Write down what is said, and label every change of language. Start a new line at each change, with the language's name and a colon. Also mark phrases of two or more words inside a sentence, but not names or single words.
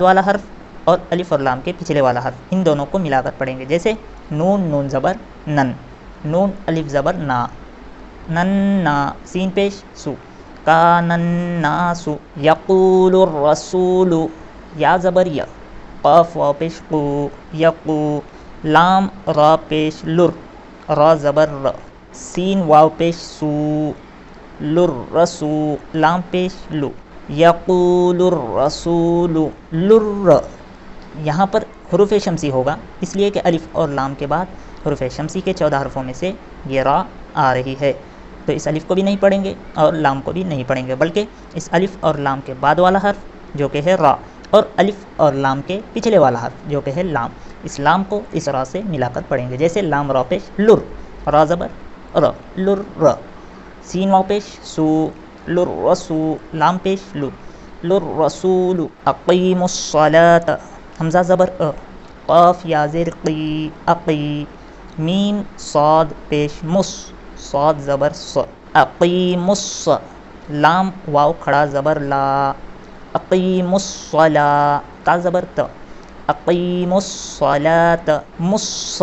Urdu: والا حرف اور الف اور لام کے پچھلے والا حرف ان دونوں کو ملا کر پڑھیں گے، جیسے نون نون زبر نن، نون الف زبر نا، نننا، سین پیش سو،
Arabic: کان الناس، یقول الرسول،
Urdu: یا زبر یا، قاف واو پیش قو، یقو، لام را پیش لر، را زبر ر، سین واو پیش سو، للرسو، لام پیش لو،
Arabic: یقول الرسول،
Urdu: لر۔ یہاں پر حروف شمسی ہوگا اس لیے کہ الف اور لام کے بعد حروف شمسی کے 14 حرفوں میں سے یہ را آ رہی ہے، تو اس الف کو بھی نہیں پڑھیں گے اور لام کو بھی نہیں پڑھیں گے بلکہ اس الف اور لام کے بعد والا حرف جو کہ ہے را اور الف اور لام کے پچھلے والا حرف جو کہ ہے لام، اس لام کو اس را سے ملا کر پڑھیں گے، جیسے لام را پیش لر، را زبر ر، لر ر، سین واو پیش سو، للرسو، لام پیش لو، للرسول،
Arabic: اقیم الصلاۃ،
Urdu: حمزہ زبر ا، قاف یا زیر قی، اقی، میم صاد پیش مس، صاد زبر س، اقیم الص، لام واو کھڑا زبر لا،
Arabic: اقیم الصلاۃ،
Urdu: تا زبر ت،
Arabic: اقیم الصلاۃ،
Urdu: مس۔